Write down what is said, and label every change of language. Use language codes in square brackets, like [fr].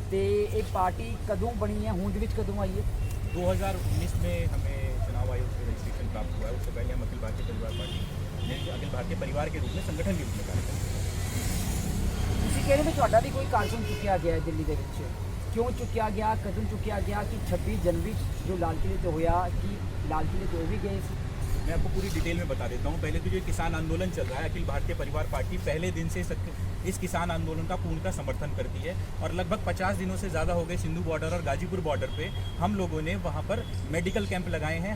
[pa] ਤੇ ਇਹ ਪਾਰਟੀ ਕਦੋਂ ਬਣੀ ਹੈ, ਹੋਂਦ ਵਿੱਚ ਕਦੋਂ ਆਈ ਹੈ? [hi] 2019 में हमें चुनाव आयोग से रजिस्ट्रेशन प्राप्त हुआ है। उससे पहले हम अखिल भारतीय परिवार पार्टी यानी अखिल भारतीय परिवार के रूप में संगठन के रूप में कार्य करते हैं। [pa] ਤੁਸੀਂ ਕਹਿ ਰਹੇ ਹੋ ਤੁਹਾਡਾ ਵੀ ਕੋਈ ਕਾਰਕੁਨ ਚੁੱਕਿਆ ਗਿਆ ਹੈ ਦਿੱਲੀ ਦੇ ਵਿੱਚ। ਕਿਉਂ ਚੁੱਕਿਆ ਗਿਆ, ਕਦੋਂ ਚੁੱਕਿਆ ਗਿਆ? [hi] ਕਿ 26 जनवरी जो लाल किले पे होया कि लाल किले पे वो भी गए? मैं आपको पूरी डिटेल में बता देता हूँ। पहले तो जो किसान आंदोलन चल रहा है, अखिल भारतीय परिवार पार्टी पहले दिन से इस किसान आंदोलन का पूर्णतः समर्थन करती है और लगभग 50 दिनों से ज़्यादा हो गए सिंधु बॉर्डर और गाजीपुर बॉर्डर पे हम लोगों ने वहाँ पर मेडिकल कैंप लगाए हैं।